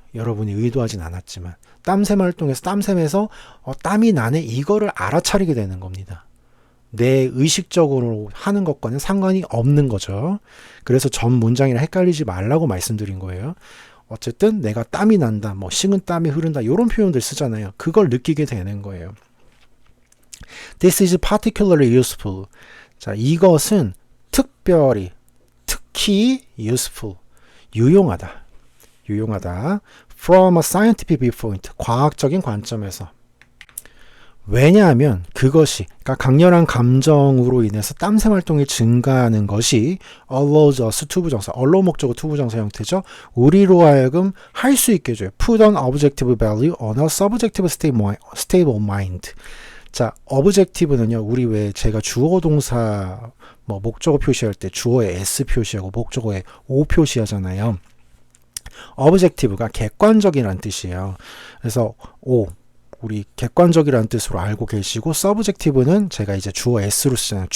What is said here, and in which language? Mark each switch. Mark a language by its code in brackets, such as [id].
[ko] 여러분이 의도하진 않았지만 땀샘 활동에서 땀샘에서 땀이 나네 이거를 알아차리게 되는 겁니다. 내 의식적으로 하는 것과는 상관이 없는 거죠. 그래서 전 문장이랑 헷갈리지 말라고 말씀드린 거예요. 어쨌든 내가 땀이 난다, 식은 땀이 흐른다 이런 표현들 쓰잖아요. 그걸 느끼게 되는 거예요. [en] This is particularly useful. [ko] 자, 이것은 특히 useful, 유용하다. [en] From a scientific viewpoint, [ko] 과학적인 관점에서. 왜냐하면 그것이, 그러니까 강렬한 감정으로 인해서 땀샘 활동이 증가하는 것이 [en] allows us, [ko] 투부정사, allow 목적어 투부정사 형태죠. 우리로 하여금 할 수 있게 해줘요. [en] Put an objective value on a subjective state of mind. [ko] 자, objective는요, 우리 왜 제가 주어 동사 목적어 표시할 때 주어에 S 표시하고 목적어에 O 표시하잖아요. objective가 객관적이라는 뜻이에요. 그래서 우리 객관적이라는 뜻으로 알고 계시고, subjective는 제가 이제 주어 S로 쓰잖아요.